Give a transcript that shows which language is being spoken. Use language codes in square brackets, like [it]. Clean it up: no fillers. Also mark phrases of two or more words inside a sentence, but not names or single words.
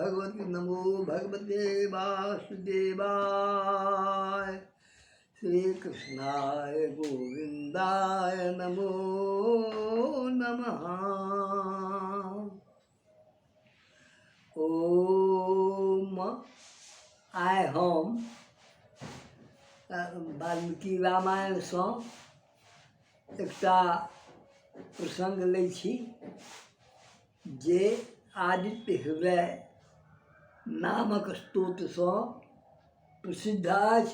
[sa] नमो भगवते वासुदेवाय। श्री कृष्णाय गोविंदाय नमो नमः। [mai] ओम आइ हम वाल्मीकि रामायण से एकटा प्रसंग लै छी जे आदित्य हृदय नामक स्तोत्र से प्रसिद्ध अछि।